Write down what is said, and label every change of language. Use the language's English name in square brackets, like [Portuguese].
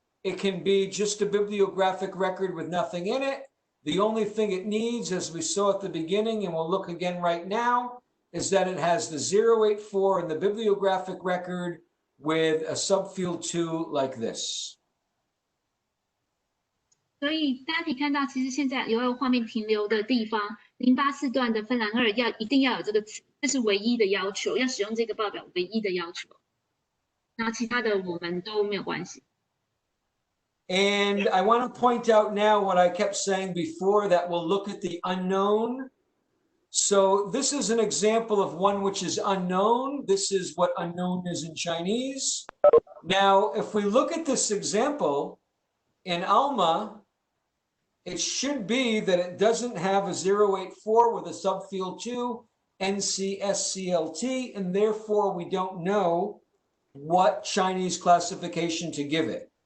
[English] It can be just a bibliographic record with nothing in it. The only thing it needs, as we saw at the beginning, and we'll look again right now, is that it has the 084 in the bibliographic record with a subfield 2 like this. [Chinese] 所以大家可以看到，其实现在有画面停留的地方，084段的芬兰2一定要有这个词，这是唯一的要求，要使用这个报表唯一的要求。然后其他的我们都没有关系。 [English] And I want to point out now what I kept saying before, that we'll look at the unknown. So this is an example of one which is unknown. This is what unknown is in Chinese. Now, if we look at this example in Alma, it should be that it doesn't have a 084 with a subfield 2, NCSCLT, and therefore we don't know what Chinese classification to give it.